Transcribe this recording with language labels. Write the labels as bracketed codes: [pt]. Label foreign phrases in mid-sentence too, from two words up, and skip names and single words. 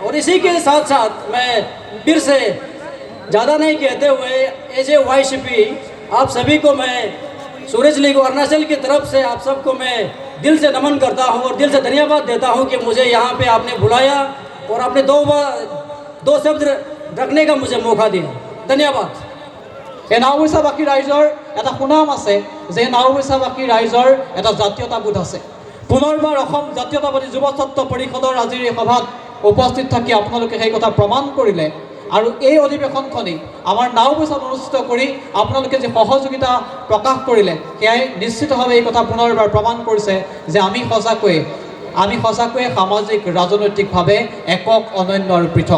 [hi] और इसी के साथ साथ मैं फिर से ज़्यादा नहीं कहते हुए AJYCP आप सभी को, मैं सूरज लीग अरुणाचल की तरफ से आप सबको मैं दिल से नमन करता हूँ और दिल से धन्यवाद देता हूँ कि मुझे यहाँ पे आपने बुलाया और आपने दो शब्द रखने का मुझे मौका दिया। धन्यवाद। [as] এই নাওবৈচাবাসী ৰাইজৰ এটা সুনাম আছে যে নাওবৈচাবাসী ৰাইজৰ এটা জাতীয়তাবোধ আছে। পুনৰবাৰ অসম জাতীয়তাবাদী যুৱ ছাত্ৰ পৰিষদৰ আজিৰ এই সভাত উপস্থিত থাকি আপোনালোকে সেই কথা প্ৰমাণ কৰিলে। আৰু এই অধিৱেশনখনি আমাৰ নাওবৈচাত অনুষ্ঠিত কৰি আপোনালোকে যে সহযোগিতা প্ৰকাশ কৰিলে, সেয়াই নিশ্চিতভাৱে এই কথা পুনৰবাৰ প্ৰমাণ কৰিছে যে আমি সঁচাকৈয়ে সামাজিক ৰাজনৈতিকভাৱে একক, অনন্য আৰু পৃথক।